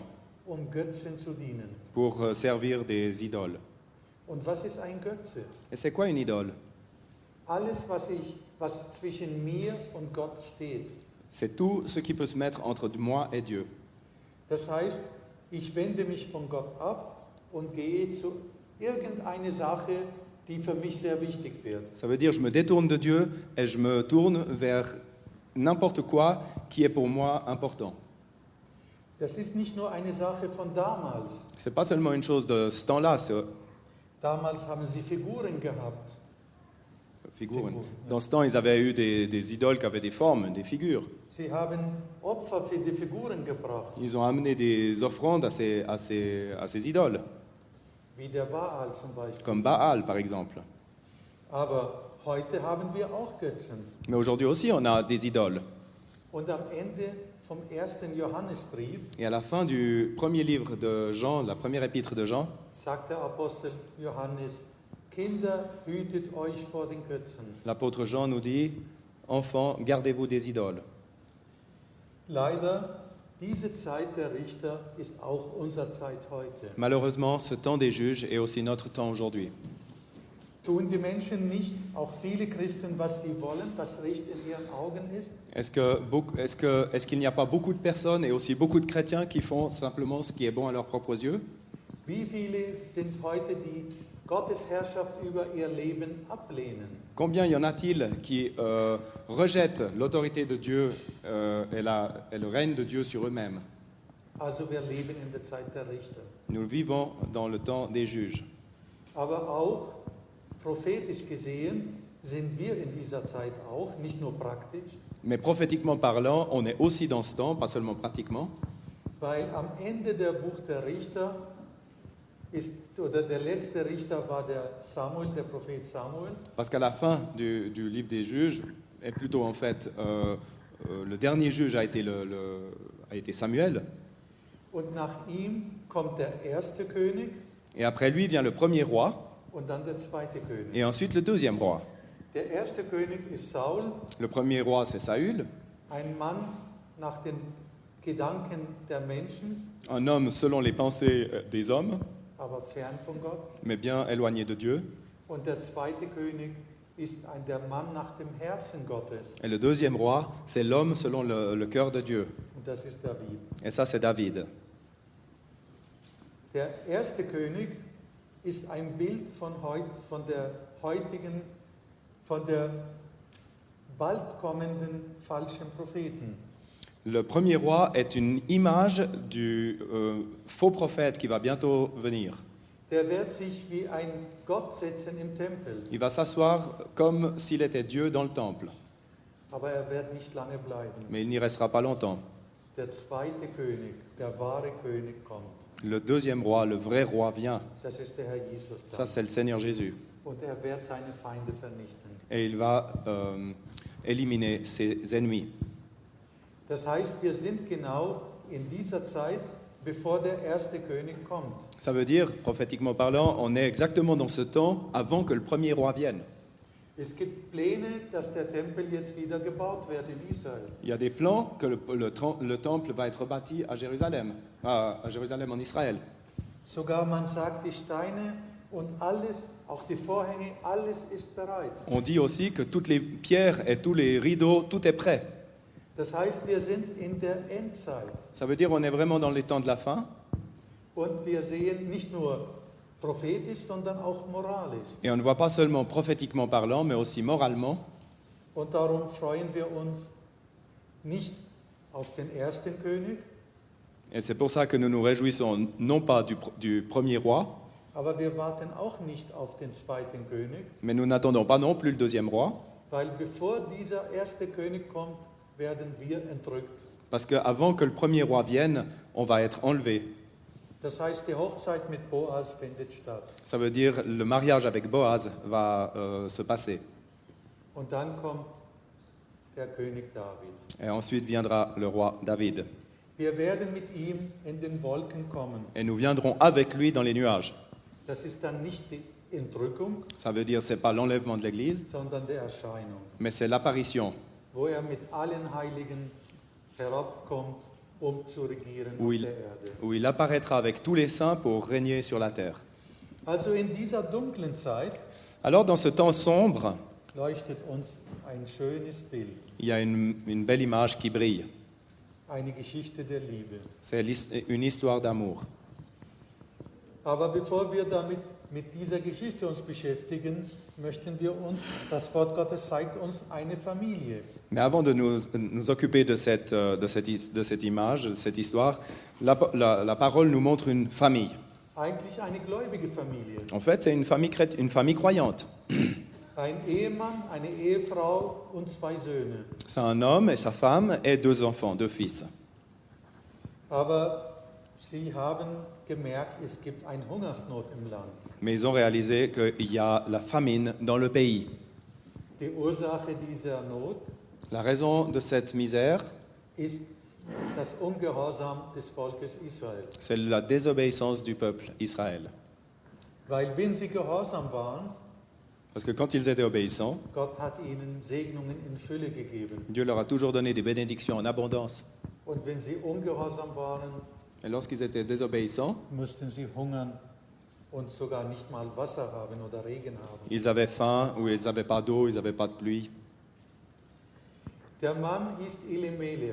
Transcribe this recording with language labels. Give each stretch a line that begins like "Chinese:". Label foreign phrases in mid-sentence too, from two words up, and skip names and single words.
German: Götzen zu dienen.
French: pour servir des idoles.
German: Und was ist ein Götze?
French: Et c'est quoi une idole?
German: Alles, was zwischen mir und Gott steht.
French: C'est tout ce qui peut se mettre entre moi et Dieu.
German: Das heißt, ich wende mich von Gott ab und gehe zu irgendeine Sache, die für mich sehr wichtig wird.
French: Ça veut dire je me détourne de Dieu et je me tourne vers n'importe quoi qui est pour moi important.
German: Das ist nicht nur eine Sache von damals.
French: C'est pas seulement une chose de ce temps-là, c'est
German: Damals haben sie Figuren gehabt. figuren. Figuren,
French: Dans ce temps, ils avaient eu des idoles qui avaient des formes, des figures.
German: Sie haben Opfer für die Figuren gebracht,
French: Ils ont amené des offrandes à ces idoles,
German: wie der Baal zum Beispiel.
French: comme Baal par exemple.
German: Aber heute haben wir auch Götzen.
French: Mais aujourd'hui aussi, on a des idoles.
German: Und am Ende vom 1. Johannesbrief
French: Et à la fin du premier livre de Jean, la première épître de Jean,
German: sagt der Apostel Johannes, Kinder, hütet euch vor den Götzen.
French: l'apôtre Jean nous dit, enfants, gardez-vous des idoles.
German: Leider, diese Zeit der Richter ist auch unsere Zeit heute.
French: Malheureusement, ce temps des juges est aussi notre temps aujourd'hui.
German: Tun die Menschen nicht, auch viele Christen, was sie wollen, das Recht in ihren Augen ist?
French: Est-ce qu'il n'y a pas beaucoup de personnes et aussi beaucoup de chrétiens qui font simplement ce qui est bon à leurs propres yeux?
German: Wie viele sind heute, die Gottes Herrschaft über ihr Leben ablehnen?
French: Combien y en a-t-il qui rejettent l'autorité de Dieu et le règne de Dieu sur eux-mêmes?
German: Also wir leben in der Zeit der Richter.
French: Nous vivons dans le temps des juges.
German: Aber auch prophetisch gesehen sind wir in dieser Zeit auch, nicht nur praktisch,
French: Mais prophétiquement parlant, on est aussi dans ce temps, pas seulement pratiquement,
German: weil am Ende der Buch der Richter der letzte Richter war der Samuel, der Prophet Samuel.
French: parce qu'à la fin du livre des juges, et plutôt en fait, le dernier juge a été Samuel,
German: Und nach ihm kommt der erste König
French: et après lui vient le premier roi,
German: und dann der zweite König.
French: et ensuite le deuxième roi.
German: Der erste König ist Saul,
French: Le premier roi, c'est Saül,
German: ein Mann nach den Gedanken der Menschen,
French: un homme selon les pensées des hommes,
German: aber fern von Gott.
French: mais bien éloigné de Dieu.
German: Und der zweite König ist der Mann nach dem Herzen Gottes.
French: Et le deuxième roi, c'est l'homme selon le cœur de Dieu.
German: Und das ist David.
French: Et ça, c'est David.
German: Der erste König ist ein Bild von der bald kommenden falschen Propheten.
French: Le premier roi est une image du faux prophète qui va bientôt venir.
German: Der wird sich wie ein Gott setzen im Tempel,
French: Il va s'asseoir comme s'il était Dieu dans le temple,
German: aber wird nicht lange bleiben.
French: mais il n'y restera pas longtemps.
German: Der zweite König, der wahre König kommt.
French: Le deuxième roi, le vrai roi vient.
German: Das ist der Herr Jesus
French: Ça,
German: dann.
French: c'est le Seigneur Jésus.
German: Und wird seine Feinde vernichten.
French: Et il va éliminer ses ennemis.
German: Das heißt, wir sind genau in dieser Zeit, bevor der erste König kommt.
French: Ça veut dire, prophétiquement parlant, on est exactement dans ce temps avant que le premier roi vienne.
German: Es gibt Pläne, dass der Tempel jetzt wieder gebaut wird in Israel.
French: Il y a des plans que le temple va être bâti à Jérusalem en Israël.
German: Sogar man sagt, die Steine und alles, auch die Vorhänge, alles ist bereit.
French: On dit aussi que toutes les pierres et tous les rideaux, tout est prêt.
German: Das heißt, wir sind in der Endzeit
French: Ça veut dire on est vraiment dans les temps de la fin.
German: und wir sehen nicht nur prophetisch, sondern auch moralisch.
French: Et on ne voit pas seulement prophétiquement parlant, mais aussi moralement.
German: Und darum freuen wir uns nicht auf den ersten König,
French: Et c'est pour ça que nous nous réjouissons non pas du premier roi,
German: aber wir warten auch nicht auf den zweiten König,
French: mais nous n'attendons pas non plus le deuxième roi,
German: weil bevor dieser erste König kommt, werden wir entrückt.
French: parce qu'avant que le premier roi vienne, on va être enlevé.
German: Das heißt, die Hochzeit mit Boas findet statt.
French: Ça veut dire le mariage avec Boaz va se passer.
German: Und dann kommt der König David.
French: Et ensuite viendra le roi David.
German: Wir werden mit ihm in den Wolken kommen.
French: Et nous viendrons avec lui dans les nuages.
German: Das ist dann nicht die Entrückung,
French: Ça veut dire c'est pas l'enlèvement de l'Église,
German: sondern die Erscheinung,
French: mais c'est l'apparition
German: wo mit allen Heiligen herabkommt, zu regieren
French: où
German: auf der Erde.
French: où il apparaîtra avec tous les saints pour régner sur la terre.
German: Also in dieser dunklen Zeit
French: Alors dans ce temps sombre,
German: leuchtet uns ein schönes Bild,
French: il y a une belle image qui brille.
German: eine Geschichte der Liebe.
French: C'est une histoire d'amour.
German: Aber bevor wir mit dieser Geschichte uns beschäftigen, möchten wir uns, das Wort Gottes zeigt uns eine Familie.
French: Mais avant de nous occuper de cette image, de cette histoire, la parole nous montre une famille.
German: Eigentlich eine gläubige Familie.
French: En fait, c'est une famille croyante.
German: Ein Ehemann, eine Ehefrau und zwei Söhne.
French: C'est un homme et sa femme et deux enfants, deux fils.
German: Aber sie haben gemerkt, es gibt eine Hungersnot im Land.
French: Mais ils ont réalisé qu'il y a la famine dans le pays.
German: Die Ursache dieser Not
French: La raison de cette misère,
German: ist das Ungehorsam des Volkes Israel.
French: c'est la désobéissance du peuple Israël.
German: Weil wenn sie gehorsam waren,
French: Parce que quand ils étaient obéissants,
German: Gott hat ihnen Segnungen in Fülle gegeben.
French: Dieu leur a toujours donné des bénédictions en abondance.
German: Und wenn sie ungehorsam waren,
French: Et lorsqu'ils étaient désobéissants,
German: mussten sie hungern und sogar nicht mal Wasser haben oder Regen haben.
French: ils avaient faim ou ils n'avaient pas d'eau, ils n'avaient pas de pluie.
German: Der Mann hieß Elimelech.